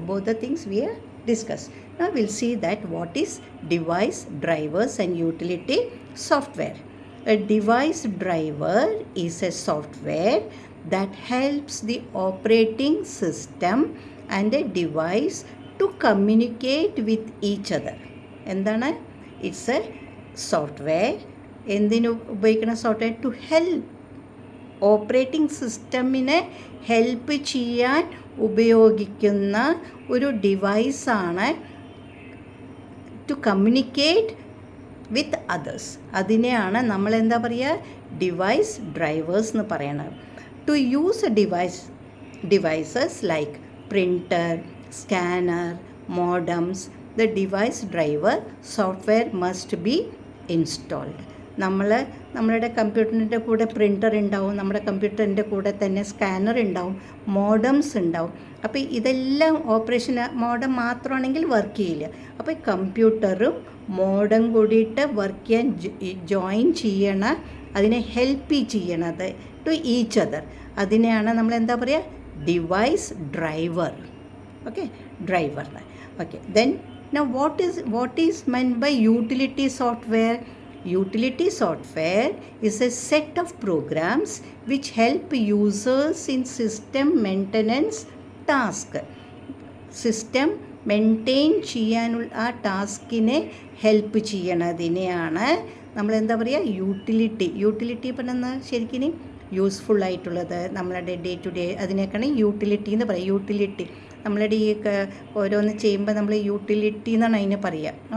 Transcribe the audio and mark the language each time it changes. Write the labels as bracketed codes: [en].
[en] Both the things we have discussed. Now we'll see that what is device drivers and utility software. A device driver is a software that helps the operating system and a device to communicate with each other. [ml] എന്താണ്? [en] It's a software. [ml] എന്തിനു ഉപയോഗിക്കുന്ന software? To help operating സിസ്റ്റമിനെ help ചെയ്യാൻ ഉപയോഗിക്കുന്ന ഒരു ഡിവൈസാണ് [en] To communicate with others. [ml] അതിനെയാണ് നമ്മൾ എന്താ പറയുക? ഡിവൈസ് ഡ്രൈവേഴ്സ് എന്ന് പറയണത്. [en] To use a devices like printer, scanner, modems, the device driver software must be installed. [ml] നമ്മളുടെ കമ്പ്യൂട്ടറിൻ്റെ കൂടെ പ്രിൻ്റർ ഉണ്ടാവും, നമ്മുടെ കമ്പ്യൂട്ടറിൻ്റെ കൂടെ തന്നെ സ്കാനർ ഉണ്ടാവും, മോഡംസ് ഉണ്ടാവും. അപ്പോൾ ഇതെല്ലാം ഓപ്പറേഷൻ മോഡം മാത്രമാണെങ്കിൽ വർക്ക് ചെയ്യില്ല. അപ്പോൾ കമ്പ്യൂട്ടറും മോഡം കൂടിയിട്ട് വർക്ക് ചെയ്യാൻ ജോയിൻ ചെയ്യണം, അതിനെ ഹെൽപ്പ് ചെയ്യണത് [en] To each other. [ml] അതിനെയാണ് നമ്മൾ എന്താ പറയുക? Device driver. [en] Okay, driver. Okay, then now what is meant by utility software? Utility software is a set of programs which help users in system maintenance task. [ml] System maintain ചെയ്യാനുള്ള ആ ടാസ്കിനെ help ചെയ്യണതിനെയാണ് നമ്മൾ എന്താ പറയുക? Utility പറഞ്ഞാൽ ശരിക്കും useful ആയിട്ടുള്ളത്, നമ്മളുടെ day to day അതിനേക്കാണ് utility എന്ന് പറയുക. യൂട്ടിലിറ്റി നമ്മളുടെ ഈ ഓരോന്ന് ചെയ്യുമ്പോൾ നമ്മൾ യൂട്ടിലിറ്റി എന്നാണ് അതിന് പറയുക.